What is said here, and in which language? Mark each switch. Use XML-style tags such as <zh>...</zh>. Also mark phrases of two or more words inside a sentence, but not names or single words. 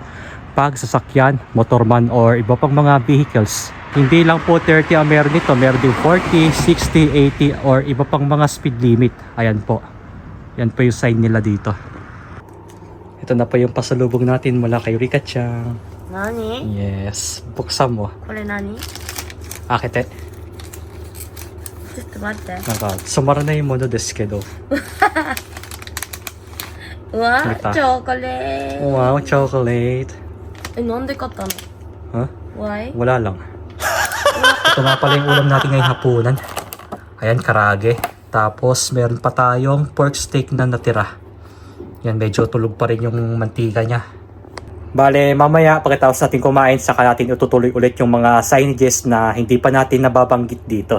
<tl>Pag sasakyan, motorman, or iba pang mga vehicles. Hindi lang po 30 ang meron dito, meron din 40, 60, 80, or iba pang mga</tl> <en>speed limit.</en> <tl>Ayan po. Yan po yung sign nila dito. Ito na po yung pasalubong natin mula kay Rika-chan.</tl> <ja>Nani?</ja> <tl>Yes. Buksan mo.</tl> <ja>これ何？ Akite. ちょっと待って。なんか染まらないものですけど。うわ、見たチョコレート。</ja> <en>Wow, chocolate.</en> <ja>え、なんで買ったの？ Huh?</ja> <en>Why?</en> <tl>Wala lang. Ito nga pala yung ulam natin ngayong hapunan. Ayan, karage. Tapos meron pa tayong pork steak na natira. Yan, medyo tulog pa rin yung mantika niya. Bale, mamaya pagkatapos natin kumain, saka natin itutuloy ulit yung mga signages na hindi pa natin nababanggit dito.</tl>